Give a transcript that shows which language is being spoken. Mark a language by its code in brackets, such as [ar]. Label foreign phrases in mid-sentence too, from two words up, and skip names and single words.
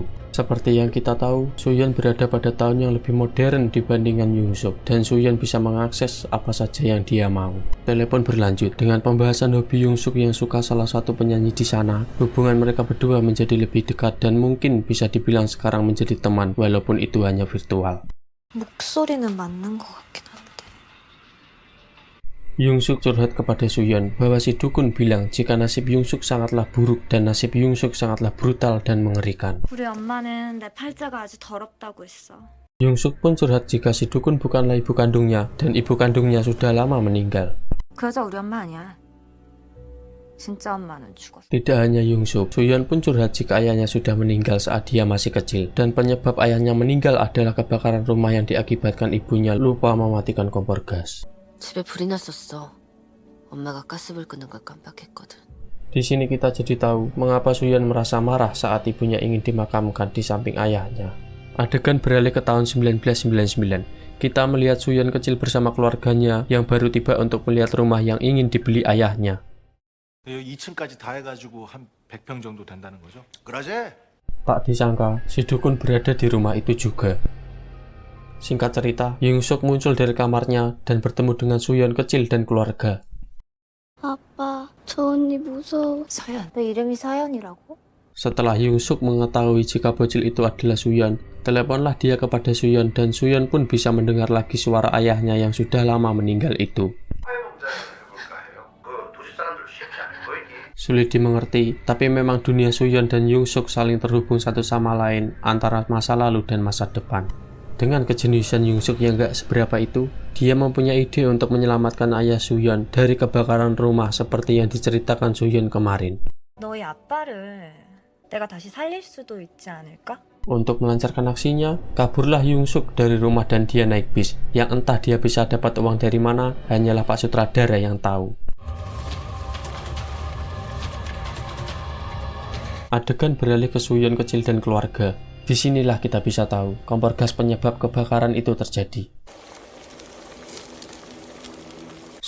[id] Seperti yang kita tahu, Suyeon berada pada tahun yang lebih modern dibandingkan Yongsuk, dan Suyeon bisa mengakses apa saja yang dia mau. Telepon berlanjut dengan pembahasan hobi Yongsuk yang suka salah satu penyanyi di sana. Hubungan mereka berdua menjadi lebih dekat dan mungkin bisa dibilang sekarang menjadi teman, walaupun itu hanya virtual. [ko] 목소리는 맞는 것 같긴 한데. [id] Yongsuk curhat kepada Suyeon bahwa si dukun bilang jika nasib Yongsuk sangatlah buruk dan nasib Yongsuk sangatlah brutal dan mengerikan. [ko] 우리 엄마는 내 팔자가 아주 더럽다고 했어. [id] Yongsuk pun curhat jika si dukun bukanlah ibu kandungnya dan ibu kandungnya sudah lama meninggal. [ko] 그 여자 우리 엄마 아니야. 진짜 엄마는 죽었어. [id] Tidak hanya Yongsuk, Suyeon pun curhat jika ayahnya sudah meninggal saat dia masih kecil, dan penyebab ayahnya meninggal adalah kebakaran rumah yang diakibatkan ibunya lupa mematikan kompor gas. [ko] 집에 불이 났었어. 엄마가 가스불 끄는 걸 깜빡했거든. [id] Di sini kita jadi tahu mengapa Suyeon merasa marah saat ibunya ingin dimakamkan di samping ayahnya. Adegan beralih ke tahun 1999. Kita melihat Suyeon kecil bersama keluarganya yang baru tiba untuk melihat rumah yang ingin dibeli ayahnya. [ko] 2층까지 다 해가지고 한 100평 정도 된다는 거죠? 그러지? [id] Tak disangka, si dukun berada di rumah itu juga. Singkat cerita, Yongsuk muncul dari kamarnya dan bertemu dengan Suyeon kecil dan keluarga. [ko] 아빠, 저 언니 무서워. 서연. 내 이름이 사연이라고? [id] Setelah Yongsuk mengetahui jika bocil itu adalah Suyeon, teleponlah dia kepada Suyeon dan Suyeon pun bisa mendengar lagi suara ayahnya yang sudah lama meninggal itu. Sulit dimengerti, tapi memang dunia Suyeon dan Yongsuk saling terhubung satu sama lain antara masa lalu dan masa depan. Dengan kejeniusan Yongsuk yang gak seberapa itu, dia mempunyai ide untuk menyelamatkan ayah Suyeon dari kebakaran rumah seperti yang diceritakan Suyeon kemarin. [ko] 너희 아빠를 내가 다시 살릴 수도 있지 않을까? [id] Untuk melancarkan aksinya, kaburlah Yongsuk dari rumah dan dia naik bis, yang entah dia bisa dapat uang dari mana, hanyalah Pak Sutradara yang tahu. Adegan beralih ke Suyeon kecil dan keluarga. Disinilah kita bisa tahu kompor gas penyebab kebakaran itu terjadi.